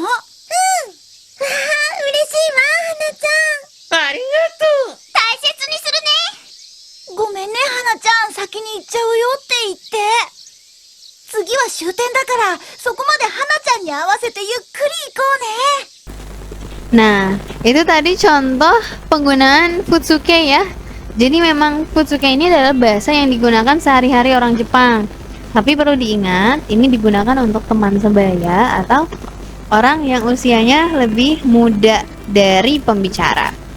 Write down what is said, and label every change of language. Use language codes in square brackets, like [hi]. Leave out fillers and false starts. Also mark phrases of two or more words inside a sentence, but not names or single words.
[ja] わあ、嬉しいわ、花ちゃん。ありがとう。大切にするね。ごめんね、花ちゃん。先に行っちゃうよって言って。次は終点だから、そこまで花ちゃんに合わせてゆっくり行こうね。 [id] Nah, itu tadi contoh penggunaan futsuke ya. Jadi memang futsuke ini adalah bahasa yang digunakan sehari-hari orang Jepang. Tapi perlu diingat, ini digunakan untuk teman sebaya atau orang yang usianya lebih muda dari pembicara.